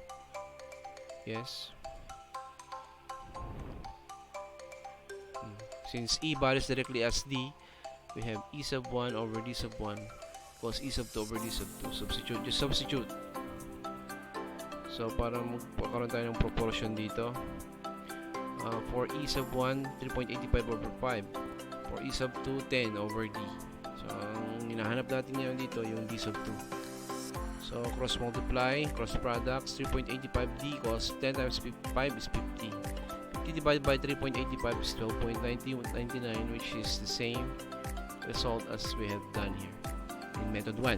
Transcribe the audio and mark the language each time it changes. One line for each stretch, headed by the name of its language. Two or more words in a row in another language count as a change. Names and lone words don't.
English: Yes. Since E varies directly as D, we have E sub 1 over D sub 1 equals E sub 2 over D sub 2. Substitute, just substitute. So,
Filipino: para magkakaroon tayo ng proportion dito. For E sub 1, 3.85 over 5.
English: For E sub 2, 10 over D. So,
Filipino: ang hinahanap natin ngayon dito, yung
English: D sub 2. So, cross multiply, cross products, 3.85D equals 10 times 5 is 50. Divided by 3.85 is 12.99, which is the same result as we have done here in method 1.